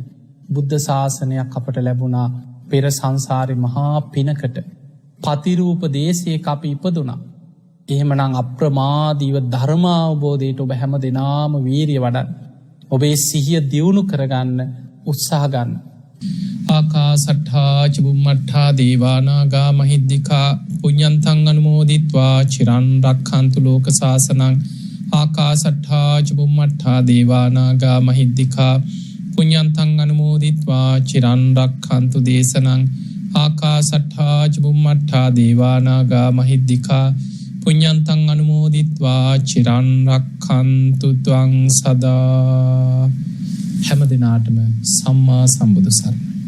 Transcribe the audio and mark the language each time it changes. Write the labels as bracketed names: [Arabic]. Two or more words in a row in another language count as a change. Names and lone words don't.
[Sinhala] බුද්ධ ශාසනයක් අපට ලැබුණා පෙර සංසාරේ මහා පිනකට. පතිරූප දේශයක අපි ඉපදුණා. එහෙමනම් අප්‍රමාදීව ධර්ම අවබෝධයට ඔබ හැම දිනාම වීරිය වඩන්න. ඔබේ සිහිය දියුණු කරගන්න උත්සාහ ගන්න. [Pali] ආකාසට්ඨා චුම්මට්ඨා දේවානාගා මහිද්దికා පුඤ්ඤන්තං අනුමෝදිත්වා චිරන් රක්ඛන්තු ලෝක සාසනං ආකාසට්ඨා චුම්මට්ඨා දේවානාගා මහිද්దికා පුඤ්ඤන්තං අනුමෝදිත්වා චිරන් රක්ඛන්තු දේශනං ආකාසට්ඨා චුම්මට්ඨා දේවානාගා මහිද්దికා පුඤ්ඤන්තං අනුමෝදිත්වා චිරන් රක්ඛන්තු ත්වං සදා. [Sinhala] හැම දිනාටම සම්මා සම්බුදු සරණයි.